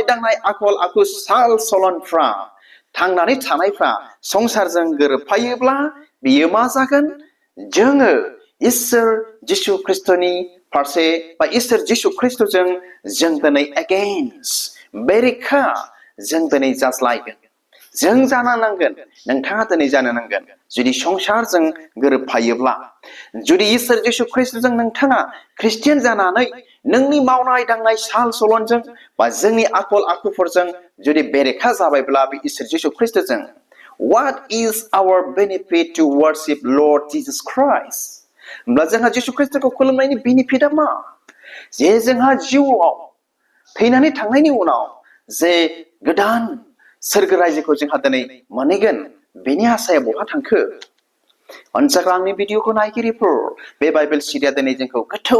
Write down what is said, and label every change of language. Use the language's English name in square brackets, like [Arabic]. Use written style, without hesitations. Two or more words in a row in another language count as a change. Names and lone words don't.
[Bodo] दांनाय आखल आखु साल सलनफ्रा थांनानै थानायफ्रा संसारजों गोरोबफायोब्ला बियो मा जागोन जोङो इसोर जिसु ख्रिस्टनि फारसे बा इसोर जिसु ख्रिस्टजों जों दिनै एगेन्स्ट बेरेखा जों दिनै जाज्लायगोन जों जानो नांगोन नोंथाङा दिनै जानो नांगोन जुदि संसारजों गोरोबफायोब्ला जुदि इसोर जिसु ख्रिस्टजों नोंथाङा ख्रिस्टियान जानानै नोंनि मावनाय दांनाय साल सलनजों बा जोंनि आखल आखुफोरजों जुदि बेरेखा जाबायब्ला बे इसोर जिसु ख्रिस्टजों [English] what is our benefit to worship Lord Jesus Christ [Bodo] होमब्ला जोंहा जिसु ख्रिस्टखौ खुलुमनायनि बेनिफिटआ मा जे जोंहा जिउआव थैनानै थांनायनि उनाव जे गोदान सोरगो रायजोखौ जोंहा दिनै मोनहैगोन बेनि आसाया बहा थांखो अनसाग्रा आंनि भिडिअखौ नायगिरिफोर बे बाइबेल सिरिया दिनै जोंखौ गोथौ